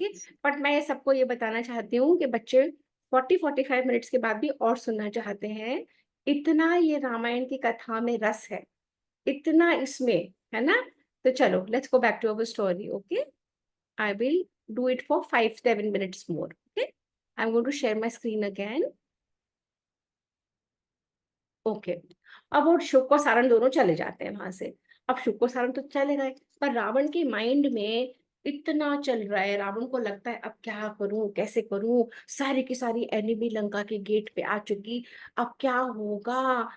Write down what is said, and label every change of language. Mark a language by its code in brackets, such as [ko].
[hi] Okay, but मैं ये सबको ये बताना चाहती हूँ कि बच्चे 40-45 मिनट्स के बाद भी और सुनना चाहते हैं। इतना ये रामायण की कथा में रस है, इतना इसमें है ना। तो चलो, [en] Let's go back to our story. Okay, I will do it for 5-7 minutes more. Okay, I'm going to share my screen again. [hi] Okay, अब वो शुक और सारण दोनों चले जाते हैं वहां से। अब शुक और सारण तो चले गए, पर रावण के माइंड में इतना चल रहा है, रावण को लगता है अब क्या करूं, कैसे करूं, सारी की सारी एनिमी लंका के गेट पे आ चुकी, अब क्या होगा।